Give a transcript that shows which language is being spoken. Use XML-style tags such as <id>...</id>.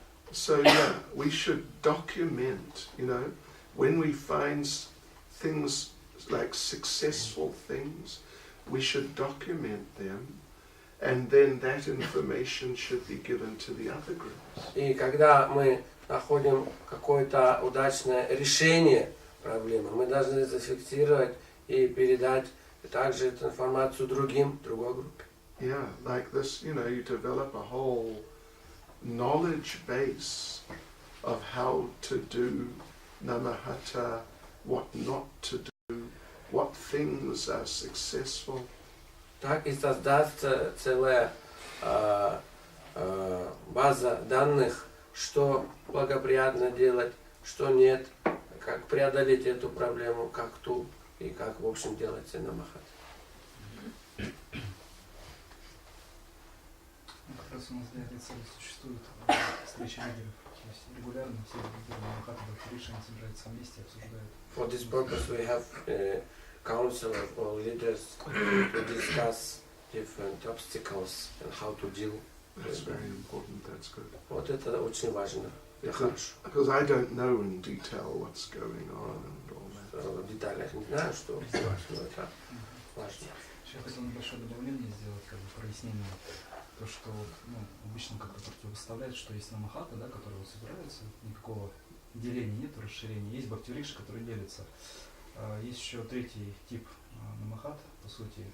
<en>So yeah, we should document, you know, when we find things like successful things, we should document them, and then that information should be given to the other groups.</en> <ru>И когда мы находим какое-то удачное решение проблемы, мы должны зафиксировать и передать также эту информацию другой группе.</ru> <en>Yeah, like this, you know, you develop a whole knowledge base of how to do Nama-hатта, what not to do, what things are successful.</en> <ru>Так и создастся целая база данных, что благоприятно делать, что нет, как преодолеть эту проблему, как ту, и как, в общем, делать Нама-хатта. Как раз у нас для этой цели существует встреча лидеров. То есть регулярно все лидеры Нама-хатта решения собираются вместе и обсуждают.</ru> <en>For this purpose we have a council of all leaders to discuss different obstacles and how to deal That's with them. very important, that's good.</en> <ru>Вот это очень важно. Это хорошо.</ru> <en>Because I don't know in detail what's going on and all that.</en> <ru>В деталях не знаю, что важно, но это важно. Я хотел небольшое добавление сделать, как бы прояснение. То, что обычно как-то противопоставляют, что есть Нама-хатта, да, которые собираются, никакого деления нет, расширения. Есть бхакти-рикши, которые делятся. Есть еще третий тип Нама-хатта, по сути.</ru>